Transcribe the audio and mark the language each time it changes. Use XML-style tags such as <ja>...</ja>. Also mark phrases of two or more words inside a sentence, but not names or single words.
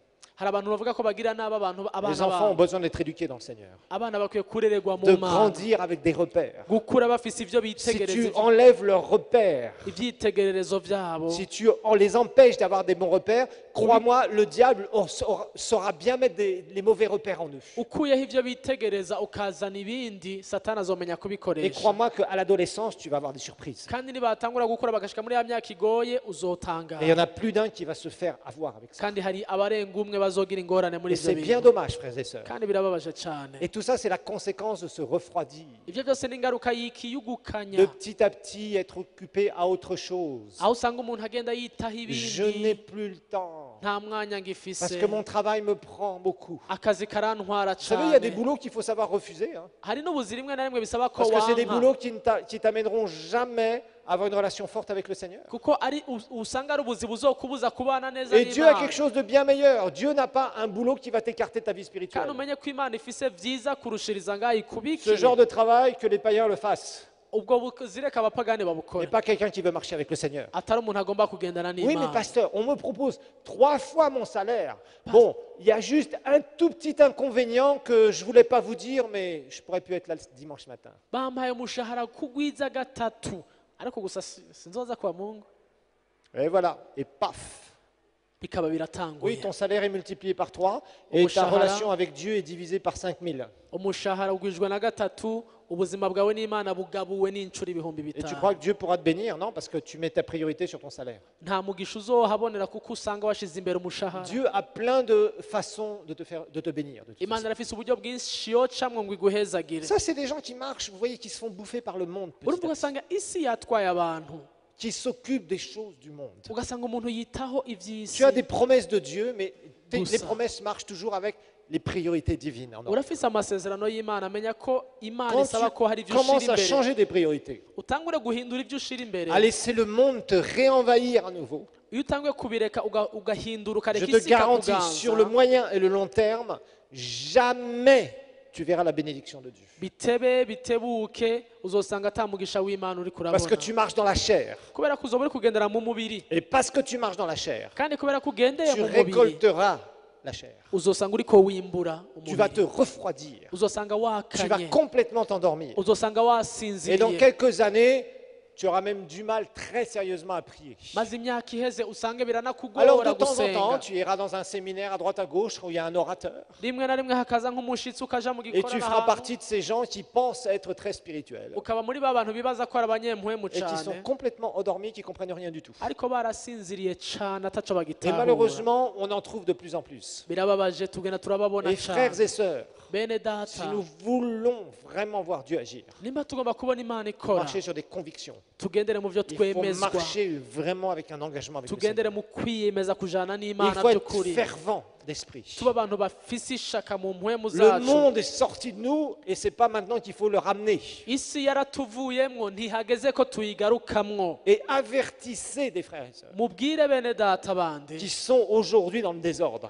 <rn>hari abantu bavuga ko bagira nabi</rn> <fr>Les</fr> <rn>abana</rn> <fr>enfants ont</fr> <rn>babo.</rn> <fr>besoin d'être éduqués dans le Seigneur.</fr> <rn>abana bakwiye kurererwa</rn> <fr>De</fr> <rn>mu mana</rn> <fr>grandir avec des repères.</fr> <rn>gukura bafise ivyo</rn> <fr>Si tu</fr> <rn>bitegereza</rn> <fr>enlèves leurs repères,</fr> <rn>ivyitegererezo vyabo</rn> <fr>si on les empêche d'avoir des bons repères, crois-moi, le diable saura bien mettre les mauvais repères en eux.</fr> <rn>ukuyeho ivyo bitegereza ukazana ibindi satani azomenya</rn> <fr>Et</fr> <rn>kubikoresha</rn> <fr>crois-moi qu'à l'adolescence, tu vas avoir des surprises.</fr> <rn>kandi nibatangura gukura bagashika muri ya myaka igoye</rn> <fr>Et il y</fr> <rn>uzotangara</rn> <fr>en a plus d'un qui va se faire avoir avec ça.</fr> <rn>kandi hari abarenga umwe bazogira ingorane muri</rn> <fr>Et</fr> <rn>ivyo</rn> <fr>c'est bien</fr> <rn>bintu</rn> <fr>dommage, frères et sœurs.</fr> <rn>kandi birababaje cane.</rn> <fr>Et tout ça, c'est la conséquence de se refroidir.</fr> <rn>ivyo byose ni ingaruka y'ikiyugukanya</rn> <fr>De petit à petit être occupé à autre chose.</fr> <rn>aho usanga umuntu agenda yitaho</rn> <fr>Je n'ai</fr> <rn>ibindi</rn> <fr>plus le temps.</fr> <rn>nta mwanya</rn> <fr>Parce</fr> <rn>ngifise</rn> <fr>que mon travail me prend beaucoup.</fr> <rn>akazi karantwara</rn> <fr>Vous savez, il y a des</fr> <rn>cane.</rn> <fr>boulots qu'il faut savoir refuser. Hein.</fr> <rn>hari n'ubuzi rimwe na rimwe bisaba ko</rn> <fr>Parce que c'est des</fr> <rn>wanka</rn> <fr>boulots qui t'amèneront jamais à avoir une relation forte avec le Seigneur.</fr> <rn>kuko ari usanga ari ubuzi buzokubuza kubana neza</rn> <fr>Et Dieu a quelque</fr> <rn>n'Imana</rn> <fr>chose de bien meilleur. Dieu n'a pas un boulot qui va t'écarter de ta vie spirituelle.</fr> <rn>kandi umenye ko Imana ifise vyiza kurushiriza ngaho</rn> <fr>Ce</fr> <rn>ikubikire</rn> <fr>genre de travail, que les païens le fassent.</fr> <rn>ubwo buzi reka abapagani</rn> <fr>Mais</fr> <rn>babukore</rn> <fr>pas quelqu'un qui veut marcher avec le Seigneur.</fr> <rn>atari umuntu agomba kugendana</rn> <fr>Oui, mais</fr> <rn>n'Imana.</rn> <fr>pasteur, on me propose 3 fois mon salaire. Bon, il y a juste un tout petit inconvénient que je ne voulais pas vous dire, mais je pourrais plus être là le dimanche matin.</fr> <rn>bampaye umushahara kugwiza gatatu ariko gusa sinzoza</rn> <sw>kwa Mungu</sw> <fr>Et voilà, et paf.</fr> <rn>bikaba</rn> <fr>Oui,</fr> <rn>biratanguye.</rn> <fr>ton salaire est multiplié par 3 et ta</fr> <rn>Umushahara.</rn> <fr>relation avec Dieu est divisée par 5000.</fr> <rn>umushahara ugwijwe na gatatu ubuzima bwawe n'Imana bugabuwe n'inshuro ibihumbi</rn> <fr>Et tu</fr> <rn>bitanu.</rn> <fr>crois que Dieu pourra te bénir? Non, parce que tu mets ta priorité sur ton salaire.</fr> <rn>nta mugisha uzohabonera kuko usanga washize imbere umushahara.</rn> <fr>Dieu a plein de façons de te bénir. De toute</fr> <rn>Imana</rn> <fr>façon.</fr> <rn>irafise uburyo bwinshi yocamwo ngo iguhezagire.</rn> <fr>Ça, c'est des gens qui marchent, vous voyez, qui se font bouffer par le monde, petit</fr> <rn>urumva</rn> <fr>à petit,</fr> <rn>ugasanga isi yatwaye abantu</rn> <fr>qui s'occupent des choses du monde.</fr> <rn>ugasanga umuntu yitaho ivy'isi.</rn> <fr>Tu as des promesses de Dieu, mais les</fr> <rn>Gusa.</rn> <fr>promesses marchent toujours avec les priorités divines. en ordre.</fr> <rn>urafise amasezerano y'Imana amenya ko Imana</rn> <fr>Quand</fr> <rn>isaba ko hari</rn> <fr>tu</fr> <rn>ivyo ushira</rn> <fr>commences à</fr> <rn>imbere</rn> <fr>changer des priorités,</fr> <rn>utangure guhindura ivyo ushira imbere.</rn> <fr>à laisser le monde te réenvahir à nouveau,</fr> <rn>iyo utanguye kubireka ugahindura ukareka</rn> <fr>je te</fr> <rn>isi</rn> <fr>garantis, sur le</fr> <rn>ikakuganza</rn> <fr>moyen et le long terme, jamais tu verras la bénédiction de Dieu.</fr> <rn>bitebe bitebuke uzosanga ata mugisha w'Imana uri</rn> <fr>Parce que</fr> <rn>kurabona</rn> <fr>tu marches dans la chair.</fr> <rn>kubera ko uzoba uri kugendera mu mubiri</rn> <fr>Et parce que tu marches dans la chair,</fr> <rn>kandi kubera ko ugendeye</rn> <fr>tu</fr> <rn>mu mubiri</rn> <fr>récolteras la chair.</fr> <rn>uzosanga uriko wimbura</rn> <fr>Tu vas te</fr> <rn>umubiri</rn> <fr>refroidir.</fr> <rn>uzosanga</rn> <fr>Tu vas</fr> <rn>wakanye</rn> <fr>complètement t'endormir.</fr> <rn>uzosanga</rn> <fr>Et dans</fr> <rn>wasinziriye</rn> <fr>quelques années, tu auras même du mal très sérieusement à prier.</fr> <rn>maze imyaka iheze usange</rn> <fr>Alors</fr> <rn>biranakugora</rn> <fr>de temps en temps,</fr> <rn>gusenga</rn> <fr>tu iras dans un séminaire à droite à gauche où il y a un orateur.</fr> <rn>rimwe na rimwe hakaza nk'umushitsi ukaja mu</rn> <fr>Et tu</fr> <rn>gikorana</rn> <fr>feras</fr> <rn>ahantu</rn> <fr>partie de ces gens qui pensent être très spirituels.</fr> <rn>ukaba muri ba bantu bibaza ko ari abanyempwemu</rn> <fr>Et qui sont</fr> <rn>cane</rn> <fr>complètement endormis, qui ne comprennent rien du tout.</fr> <rn>ariko barasinziriye cane ataco</rn> <fr>Et</fr> <rn>bagitahura</rn> <fr>malheureusement, on en trouve de plus en plus.</fr> <rn>birababaje tugenda turababona</rn> <fr>Et frères</fr> <rn>cane</rn> <fr>et sœurs,</fr> <rn>bene</rn> <fr>si</fr> <rn>data</rn> <fr>nous voulons vraiment voir Dieu agir,</fr> <rn>nimba tugomba kubona Imana ikora</rn> <fr>marcher sur des convictions,</fr> <rn>tugendere mu vyo</rn> <fr>il faut</fr> <rn>twemezwa</rn> <fr>marcher vraiment avec un engagement avec le Seigneur.</fr> <rn>tugendere mu kwiyemeza kujana</rn> <fr>Il</fr> <rn>n'Imana</rn> <fr>faut être</fr> <rn>by'ukuri</rn> <fr>fervent d'esprit.</fr> <rn>tuba abantu bafise ishaka mu mpwemu</rn> <fr>Le</fr> <rn>zacu</rn> <fr>monde est sorti de nous et c'est pas maintenant qu'il faut le ramener.</fr> <rn>isi yaratuvuyemwo ntihageze ko tuyigarukamwo</rn> <fr>Et avertissez des frères et sœurs</fr> <rn>mubwire bene data bandi</rn> <fr>qui sont aujourd'hui dans le désordre,</fr>